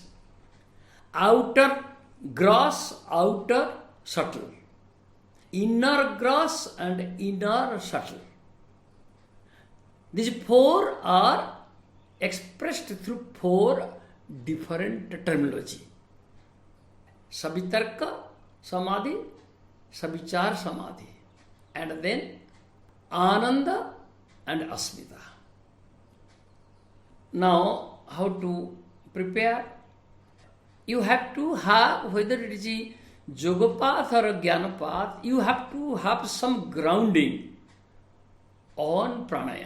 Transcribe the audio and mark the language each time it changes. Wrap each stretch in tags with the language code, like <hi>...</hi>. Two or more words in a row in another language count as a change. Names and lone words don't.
<en>Outer gross, outer subtle. Inner gross and inner subtle. These 4 are expressed through 4 different terminology.</en> <sa>Savitarka samadhi, savichar samadhi,</sa> <en>and then ananda and asmita. Now, how to prepare? You have to have, whether it is a yoga path or a gyana path, you have to have some grounding on pranayama.</en>